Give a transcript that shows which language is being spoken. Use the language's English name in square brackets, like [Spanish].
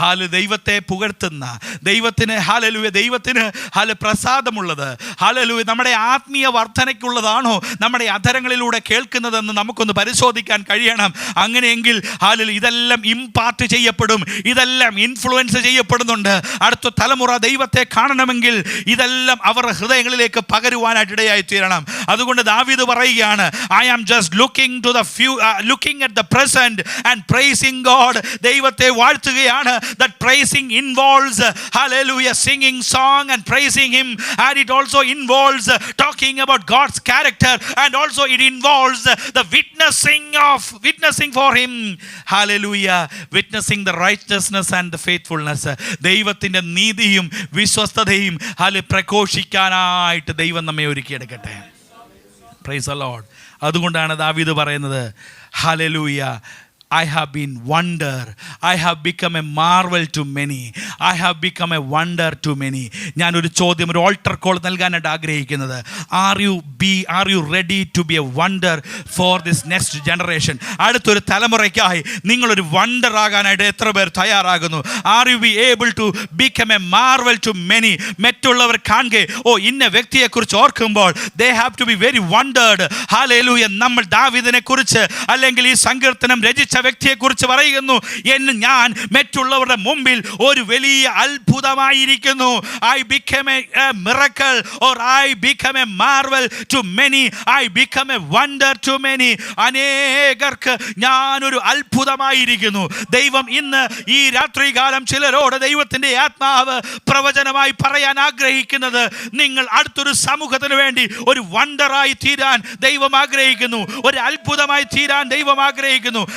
[Malayalam] ദൈവത്തെ പുകഴ്ത്തുന്ന, ദൈവത്തിന് ഹല്ലേലൂയ, ദൈവത്തിന് പ്രസാദമുള്ളത്, ഹല്ലേലൂയ, നമ്മുടെ ആത്മീയ വർധനയ്ക്കുള്ളതാണോ നമ്മുടെ അധരങ്ങളിലൂടെ കേൾക്കുന്നതെന്ന് നമുക്കൊന്ന് പരിശോധിക്കാൻ കഴിയണം. അങ്ങനെയെങ്കിൽ ഹല്ലേലൂയ, ഇതെല്ലാം ഇമ്പാർട്ട് ചെയ്യപ്പെടും, ഇതെല്ലാം ഇൻഫ്ലുവൻസ് ചെയ്യപ്പെടുന്നുണ്ട്. അടുത്ത തലമുറ ദൈവത്തെ കാണണമെങ്കിൽ ഇതെല്ലാം അവരുടെ ഹൃദയങ്ങളിലേക്ക് പകരുവാനായിട്ട് ഇടയായി തീരണം. അതുകൊണ്ട് ദാവീദ് പറയുകയാണ്, [English] I am just looking at the present and praising God. [Malayalam] ദൈവത്തെ വാഴ്ത്തുകയാണ്. [English] That praising involves hallelujah, singing song and praising him, and it also involves talking about God's character, and also it involves the witnessing for him. Hallelujah, witnessing the righteousness and the faithfulness. [Malayalam] ദൈവത്തിൻ്റെ നീതിയും വിശ്വസ്തതയും പ്രഘോഷിക്കാനായിട്ട് ദൈവം നമ്മെ ഒരുക്കിയെടുക്കട്ടെ. [English] Praise the Lord. [Malayalam] അതുകൊണ്ടാണ് ദാവീദ് പറയുന്നത്, hallelujah, [English] I have been wonder. I have become a marvel to many. I have become a wonder to many. [Malayalam] ഞാനൊരു ചോദ്യം, ഒരു ഓൾട്ടർ കോൾ നൽകാനായിട്ട് ആഗ്രഹിക്കുന്നത്, [English] Are you ready to be a wonder for this next generation? [Malayalam] അടുത്തൊരു തലമുറയ്ക്കായി നിങ്ങളൊരു wonder ആകാനായിട്ട് എത്ര പേർ തയ്യാറാകുന്നു? [English] Are you be able to become a marvel to many? [Malayalam] മറ്റുള്ളവർ കാണുകയെ, ഇന്ന വ്യക്തിയെക്കുറിച്ച് ഓർക്കുമ്പോൾ [English] they have to be very wondered. [Malayalam] Hallelujah. നമ്മൾ ദാവീദിനെ കുറിച്ച് അല്ലെങ്കിൽ ഈ സങ്കീർത്തനം രചിച്ച വ്യക്തിയെക്കുറിച്ച് പറയുന്നു, ഞാൻ മറ്റുള്ളവരുടെ മുമ്പിൽ ഒരു വലിയ അത്ഭുതമായിരിക്കുന്നു. [English] I became a miracle, or I become a marvel to many. I become a wonder to many. [Malayalam] അനേകർക്ക് ഞാനൊരു അത്ഭുതമായിരിക്കുന്നു. ദൈവം ഇന്ന് ഈ രാത്രികാലം ചിലരോട് ദൈവത്തിൻ്റെ ആത്മാവ് പ്രവചനമായി പറയാൻ ആഗ്രഹിക്കുന്നത്, നിങ്ങൾ അടുത്തൊരു സമൂഹത്തിന് വേണ്ടി ഒരു വണ്ടറായി തീരാൻ ദൈവം ആഗ്രഹിക്കുന്നു, ഒരു അത്ഭുതമായി തീരാൻ ദൈവം ആഗ്രഹിക്കുന്നു.